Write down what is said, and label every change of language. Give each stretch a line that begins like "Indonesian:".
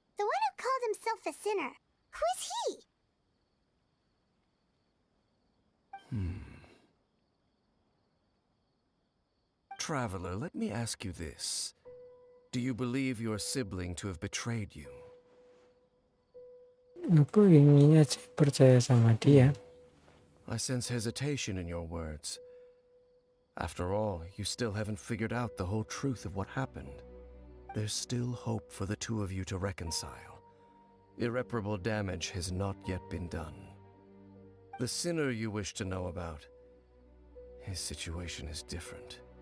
English: The one who called himself a sinner. Who is he? Traveler, let me ask you this. Do you believe your sibling to have betrayed you?
Indonesian: Aku inginnya sih percaya sama dia.
English: I sense hesitation in your words. After all, you still haven't figured out the whole truth of what happened. There's still hope for the two of you to reconcile. Irreparable damage has not yet been done. The sinner you wish to know about, his situation is different.